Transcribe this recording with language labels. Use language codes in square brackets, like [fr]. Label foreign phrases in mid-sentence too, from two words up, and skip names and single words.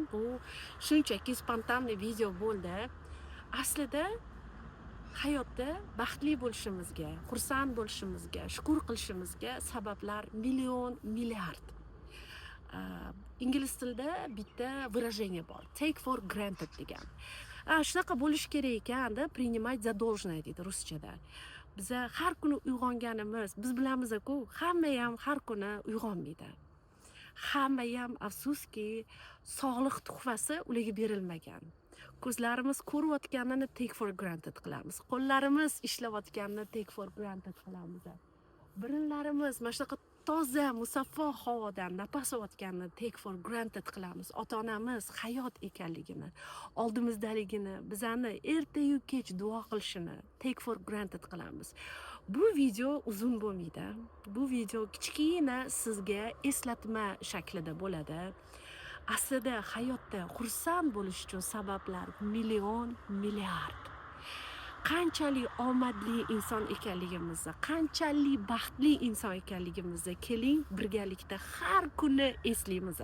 [uz] Bu shunchaki spontanniy video bo'ldi. Aslida hayotda baxtli bo'lishimizga, xursand bo'lishimizga, shukur qilishimizga sabablar million, milliard. Ingliz tilida bitta выражение bor. [en] Take for granted [uz] degan. Shunaqa bo'lish kerak ekan-da, [ru] принимать за должное [uz] deydi ruschada. Biz har kuni uyg'onganimiz, biz bilamiz-ku, hamma ham har kuni uyg'onmaydi. Hamma ham afsuski, sog'liq tuhfasi ularga berilmagan. Ko'zlarimiz ko'rayotganini [en] take for granted [uz] qilamiz. Qo'llarimiz ishlayotganini [en] take for granted [uz] qilamiz. Birinlarimiz mana shunaqa toza, musaffo havodan nafas olayotganini [en] take for granted [uz] qilamiz. Ota-onamiz hayot ekanligini, oldimizdaligini, bizani ertayu kech duo qilishini [en] take for granted [uz] qilamiz. Bu video uzun bo'lmaydi. Bu video kichkina sizga eslatma shaklida bo'ladi. Aslida hayotda xursand bo'lish uchun sabablar million, milliard. Qanchalik omadli inson ekanligimizni, qanchalik baxtli inson ekanligimizni keling birgalikda har kuni eslaymiz.